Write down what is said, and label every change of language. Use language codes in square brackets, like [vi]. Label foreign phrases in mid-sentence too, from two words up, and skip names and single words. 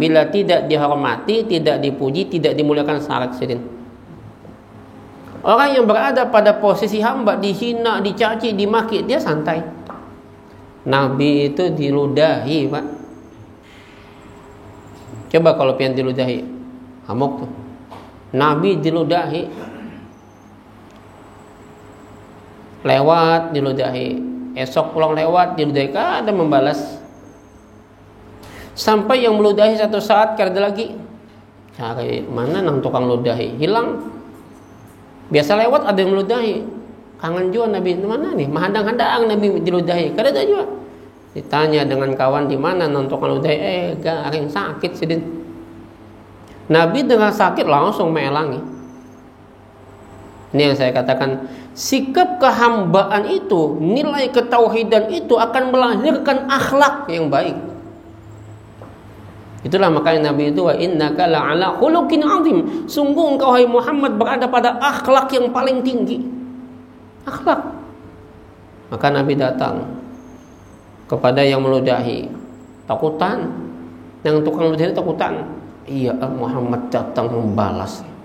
[id] Bila tidak dihormati, tidak dipuji, tidak dimuliakan, syarat sidin. Orang yang berada pada posisi hamba, dihina, dicaci, dimaki, dia santai. Nabi itu diludahi, Pak. Coba kalau pengen diludahi, [bjn] hamok tuh. [id] Nabi diludahi, lewat diludahi, esok pulang lewat diludahi, kada membalas. Sampai yang meludahi satu saat kada lagi, cari mana nang tukang ludahi, hilang. Biasa lewat ada yang meludahi, kangen juga Nabi, mana nih, mahadang-hadang Nabi diludahi, kada ada juga. Ditanya dengan kawan, di mana nang tukang ludahi, garing sakit sidin. Nabi dengan sakit langsung melangi. Ini yang saya katakan, sikap kehambaan itu, nilai ketauhidan itu akan melahirkan akhlak yang baik. Itulah makanya Nabi itu, [ar] وإنك لعلى خلق عظيم. [id] Sungguh engkau hai Muhammad berada pada akhlak yang paling tinggi. Akhlak. Maka Nabi datang kepada yang meludahi, takutan. Yang tukang ludahi takutan. Iya, Muhammad datang membalas.